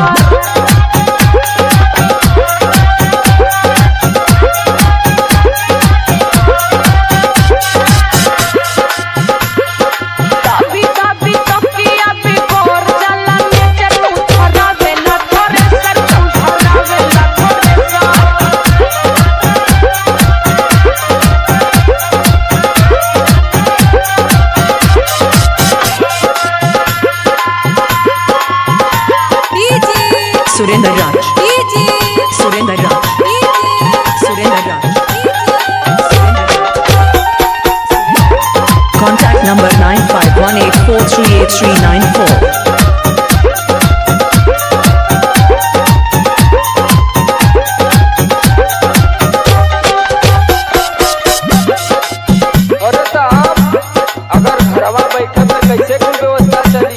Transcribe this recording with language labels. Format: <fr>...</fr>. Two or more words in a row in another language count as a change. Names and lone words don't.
<bho>दाबी दाबी तकिया पे गोर जाला नीचे, तू धरावेला थोरे सर, तू धरावेला थोरे सर।</bho> <en>Surendra Raj, DJ Surendra Raj, DJ Surendra Raj, Surendra Raj. Contact number 9518438394.</en> <bho>अरे साहब, अगर घरवा बैठे में कैसे कुल व्यवस्था चली?</bho>